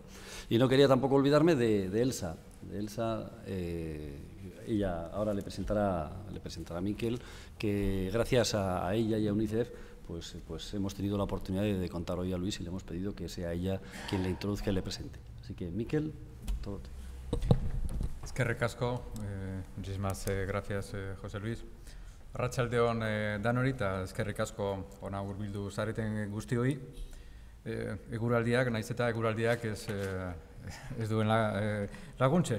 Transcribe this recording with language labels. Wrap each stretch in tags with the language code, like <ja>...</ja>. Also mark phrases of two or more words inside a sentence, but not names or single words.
<es>Y no quería tampoco olvidarme de Elsa. Ella ahora le presentará a Miquel, que gracias a ella y a UNICEF pues hemos tenido la oportunidad de contar hoy a Luis y le hemos pedido que sea ella quien le introduzca y le presente. Así que, Miquel, todo tuyo.</es> <eu>Eskerrik asko,</eu> <es>muchísimas gracias, José Luis.</es> <eu>Arratsalde on danori eta eskerrik asko ona hurbildu zareten guztioi. Eguraldiak, nahiz eta eguraldiak ez duen laguntzen.</eu>